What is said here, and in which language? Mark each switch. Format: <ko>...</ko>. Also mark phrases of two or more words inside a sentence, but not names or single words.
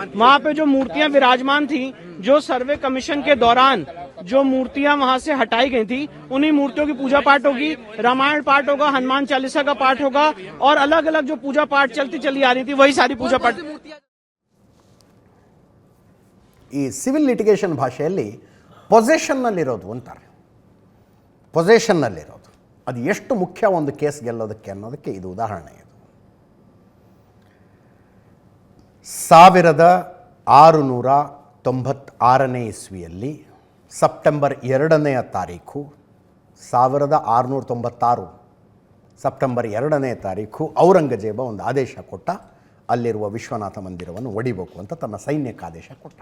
<hi>वहाँ पे जो मूर्तियां विराजमान थी, जो सर्वे कमीशन के दौरान जो मूर्तियां वहाँ से हटाई गई थी, उन्हीं मूर्तियों की पूजा पाठ होगी. रामायण पाठ होगा, हनुमान चालीसा का पाठ होगा और अलग अलग जो पूजा पाठ चलती चली आ रही थी वही सारी पूजा पाठ.</hi> <kn>ಈ</kn> <en>civil litigation</en> <kn>ಭಾಷೆಯಲ್ಲಿ ಪೊಸೆಷನ್ನಲ್ಲಿರೋದು ಅಂತಾರೆ. ಪೊಸೆಷನ್ನಲ್ಲಿರೋದು ಅದು ಎಷ್ಟು ಮುಖ್ಯ ಒಂದು ಕೇಸ್ ಗೆಲ್ಲೋದಕ್ಕೆ ಅನ್ನೋದಕ್ಕೆ ಇದು ಉದಾಹರಣೆ. ಇದು 1696ನೇ ಇಸ್ವಿಯಲ್ಲಿ ಸೆಪ್ಟೆಂಬರ್ 2ನೇ ತಾರೀಕು 1696 ಸೆಪ್ಟೆಂಬರ್ 2ನೇ ತಾರೀಕು ಔರಂಗಜೇಬ ಒಂದು ಆದೇಶ ಕೊಟ್ಟ, ಅಲ್ಲಿರುವ ವಿಶ್ವನಾಥ ಮಂದಿರವನ್ನು ಒಡಿಬೇಕು ಅಂತ ತನ್ನ ಸೈನ್ಯಕ್ಕೆ ಆದೇಶ ಕೊಟ್ಟ.</kn>